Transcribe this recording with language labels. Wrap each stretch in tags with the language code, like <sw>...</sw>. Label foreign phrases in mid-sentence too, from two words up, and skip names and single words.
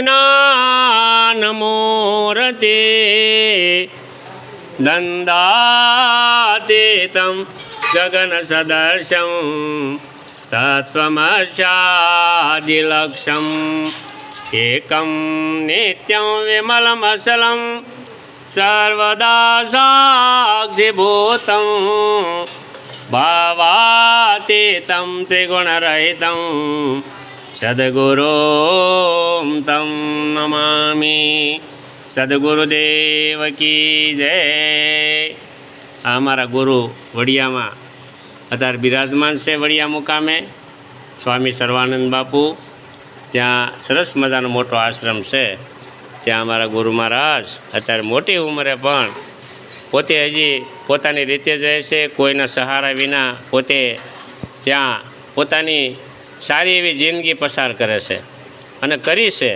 <sa>ज्ञानमूर्ते दन्दातीतं गगनसदृशं तत्त्वमर्चादिलक्ष्यम् एकं नित्यं विमलमचलं सर्वदा साक्षिभूतं भावातीतं त्रिगुणरहितं सद्गुरुं तं नमामि।</sa> <hi>सद्गुरुदेव की जय।</hi> <gu>આ અમારા ગુરુ વડિયામાં અત્યારે બિરાજમાન છે વડિયા મુકામે સ્વામી સર્વાનંદ બાપુ। ત્યાં સરસ મજાનો મોટો આશ્રમ છે। ત્યાં અમારા ગુરુ મહારાજ અત્યારે મોટી ઉંમરે પણ પોતે હજી પોતાની રીતે જ રહે છે, કોઈના સહારા વિના પોતે ત્યાં પોતાની સારી એવી જિંદગી પસાર કરે છે અને કરી છે।</gu>